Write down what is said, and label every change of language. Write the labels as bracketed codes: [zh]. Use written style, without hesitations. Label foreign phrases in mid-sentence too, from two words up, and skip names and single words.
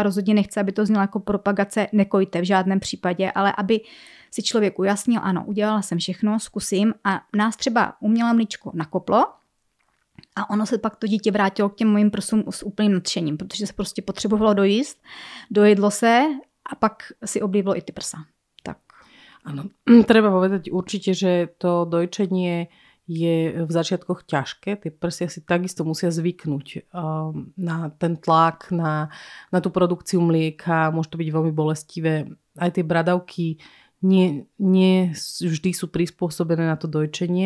[cs] Rozhodně nechci, aby to znělo jako propagace, nekojte v žádném případě, ale aby si člověk ujasnil, ano, udělala jsem všechno, zkusím a nás třeba umělé mlíčko nakoplo a ono se pak to dítě vrátilo k těm mojim prsům s úplným nadšením, protože se prostě potřebovalo dojíst, dojedlo se a pak si oblívlo i ty prsa. Tak. [sk] Áno, treba povedať určite, že to dojčenie je v začiatkoch ťažké. Tie prsia si takisto musia zvyknúť na ten tlak, na tú produkciu mlieka. Môže to byť veľmi bolestivé. Aj tie bradavky nie vždy sú prispôsobené na to dojčenie.